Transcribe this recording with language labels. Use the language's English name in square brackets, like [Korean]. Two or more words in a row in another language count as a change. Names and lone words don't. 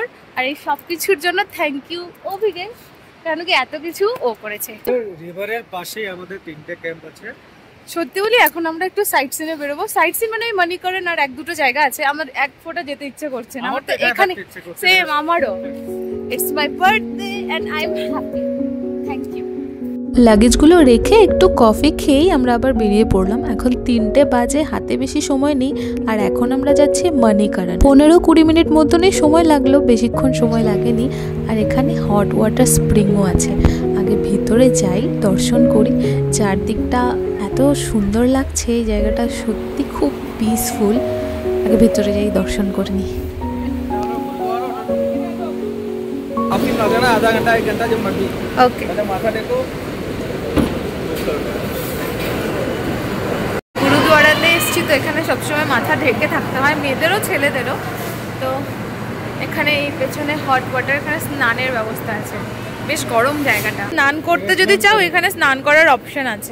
[Bangla] আর এই সব কিছুর জন্য [English] thank you [Bangla] অভিগেশ, কারণ কি এত কিছু ও করেছে। রিভারের পাশেই আমাদের 3টে ক্যাম্প আছে। সত্যি বলি এখন আমরা একটু [English] sight scene [Bangla] বেরোবো। [English] sight scene [Bangla] মানে মণিকরণ আর 1-2টো জায়গা আছে, আমার এক ফোঁটা যেতে ইচ্ছে করছে না। আমার তো এখানে সেম, আমারও। [English] it's my birthday and I am happy. thank you. [Bangla] লাগেজগুলো রেখে একটু কফি খেয়েই আমরা আবার বেরিয়ে পড়লাম। এখন 3টে বাজে, হাতে বেশি সময় নেই, আর এখন আমরা যাচ্ছি মণিকরণ। 15-20 মিনিট মতনই সময় লাগলো, বেশিক্ষণ সময় লাগেনি। আর এখানে [English] hot water spring [Bangla] আছে। আগে ভিতরে যাই, দর্শন করি। চারদিকটা এত সুন্দর লাগছে, এই জায়গাটা সত্যি খুব পিসফুল। আগে ভিতরে যাই, দর্শন করে নিই। [Hindi] आधा घंटा 1 घंटा जब मर्जी। ओके, माथा टेको। [Bangla] গুরুদুয়ারাতে এসেছি তো এখানে সবসময় মাথা ঢেকে থাকতে হয়, মেয়েদেরও ছেলেদেরও। তো এখানে এই পেছনে [English] hot water, [Bangla] এখানে স্নানের ব্যবস্থা আছে। বেশ গরম জায়গাটা, স্নান করতে যদি চাও এখানে স্নান করার অপশন আছে।